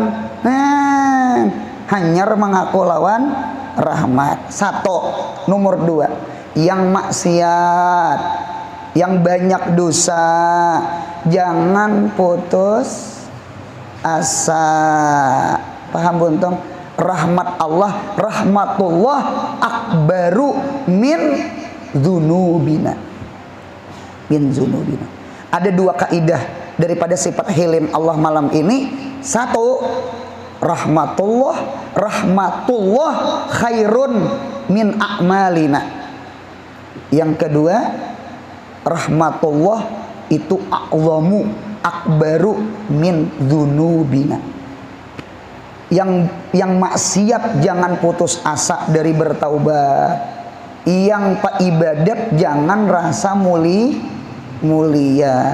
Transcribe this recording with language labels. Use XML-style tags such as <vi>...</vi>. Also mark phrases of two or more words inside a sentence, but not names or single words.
<bjn>Nah, hanyar mengaku lawan rahmat. Satu. Nomor dua, yang maksiat, yang banyak dosa, jangan putus asa. Paham buntung?</bjn> <ar>رحمة الله رحمة الله أكبر من ذنوبنا. من ذنوبنا.</ar> <bjn>Ada dua kaidah daripada sifat hilim Allah malam ini. Satu,</bjn> <ar>رحمة الله خير من أعمالنا.</ar> <bjn>Yang kedua, rahmatullah itu</bjn> <ar>أعظم أكبر من ذنوبنا.</ar> <bjn>Yang maksiat jangan putus asa dari bertaubat. Yang pak ibadat jangan rasa mulia.</bjn>